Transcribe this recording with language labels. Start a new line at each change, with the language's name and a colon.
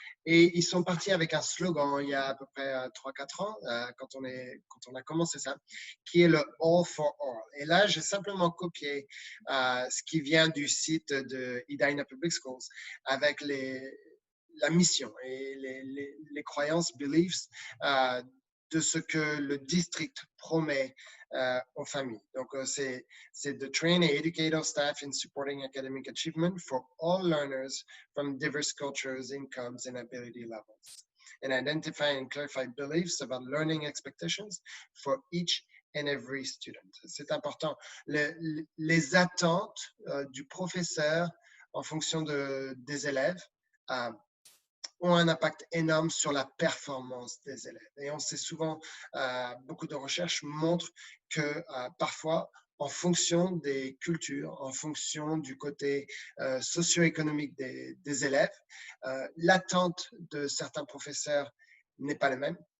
French: Et ils sont partis avec un slogan il y a à peu près 3-4 ans, quand on a commencé ça, qui est le
English: All for All.
French: Et là, j'ai simplement copié ce qui vient du site de Edina Public Schools avec la mission et les croyances, beliefs, de ce que le district promet aux familles. Donc, c'est de
English: train and educate our staff in supporting academic achievement for all learners from diverse cultures, incomes, and ability levels, and identify and clarify beliefs about learning expectations for each and every student.
French: C'est important. Les attentes du professeur en fonction des élèves ont un impact énorme sur la performance des élèves. Et on sait souvent, beaucoup de recherches montrent que parfois, en fonction des cultures, en fonction du côté socio-économique des élèves, l'attente de certains professeurs n'est pas la même.